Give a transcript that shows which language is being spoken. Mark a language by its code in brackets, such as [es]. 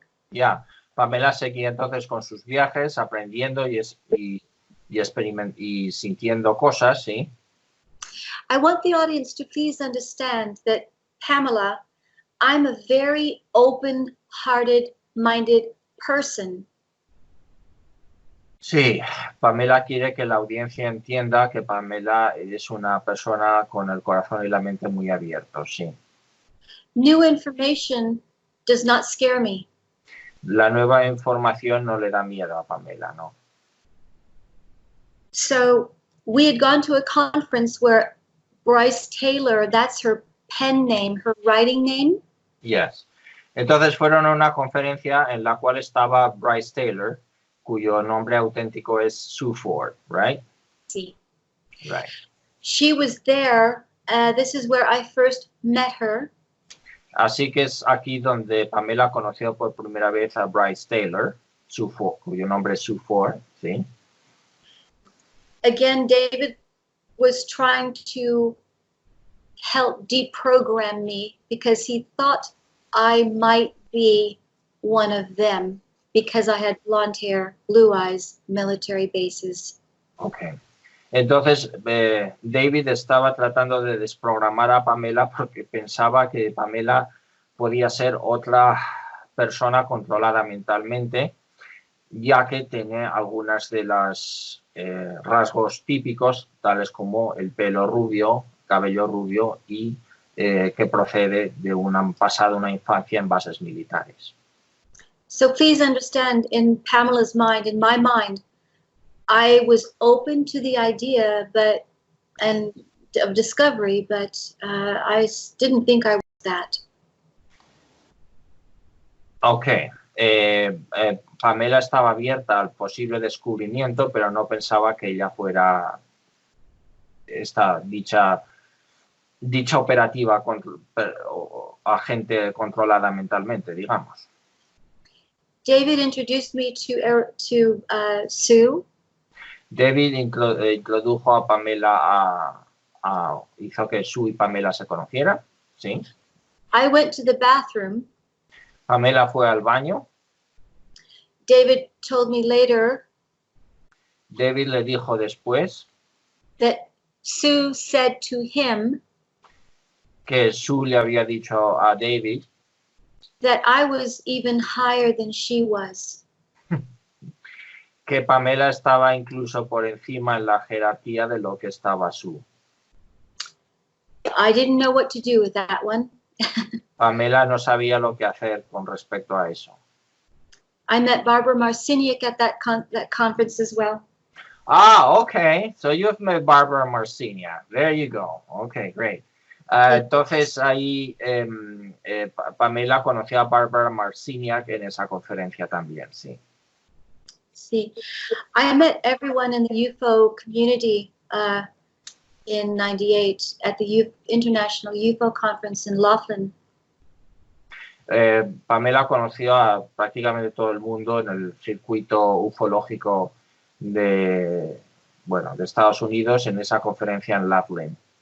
[es] Ya, Pamela seguía entonces con sus viajes, aprendiendo y sintiendo cosas, ¿sí? [en] I want the audience to please understand that, Pamela, I'm a very open-hearted, minded person. [es] Sí, Pamela quiere que la audiencia entienda que Pamela es una persona con el corazón y la mente muy abiertos, sí. [en] New information does not scare me. [es] La nueva información no le da miedo a Pamela, ¿no? [en] So we had gone to a conference where Bryce Taylor, that's her pen name, her writing name. Yes. [es] Entonces fueron a una conferencia en la cual estaba Bryce Taylor, cuyo nombre auténtico es Sue Ford, [en] right? [es] Sí. [en] Right. She was there. This is where I first met her. [es] Así que es aquí donde Pamela conoció por primera vez a Bryce Taylor, Sue Ford, cuyo nombre es Sue Ford, ¿sí? [en] Again, David was trying to help deprogram me because he thought I might be one of them because I had blonde hair, blue eyes, military bases. Okay. [es] Entonces, David estaba tratando de desprogramar a Pamela porque pensaba que Pamela podía ser otra persona controlada mentalmente, ya que tiene algunas de las rasgos típicos, tales como el pelo rubio, cabello rubio y que procede de una infancia en bases militares. [en] So please understand, in Pamela's mind, in my mind, I was open to the idea, of discovery, but I didn't think I was that. Okay. [es] Pamela estaba abierta al posible descubrimiento, pero no pensaba que ella fuera dicha operativa o agente controlada mentalmente, digamos. [en] David introduced me to Sue. [es] David introdujo a Pamela, hizo que Sue y Pamela se conocieran, ¿sí? [en] I went to the bathroom. [es] Pamela fue al baño. [en] David told me later. [es] David le dijo después. [en] That Sue said to him. [es] que Sue le había dicho a David [en] that I was even higher than she was. [es] que Pamela estaba incluso por encima en la jerarquía de lo que estaba Sue. [en] I didn't know what to do with that one. [es] Pamela no sabía lo que hacer con respecto a eso. [en] I met Barbara Marciniak at that conference as well. Ah, okay. So you've met Barbara Marciniak. There you go. Okay, great. [es] Entonces ahí Pamela conoció a Barbara Marciniak en esa conferencia también, sí. Sí. [en] I met everyone in the UFO community in '98 at the International UFO Conference in Laughlin. [es] Pamela conoció a prácticamente todo el mundo en el circuito ufológico de Estados Unidos en esa conferencia en Laughlin.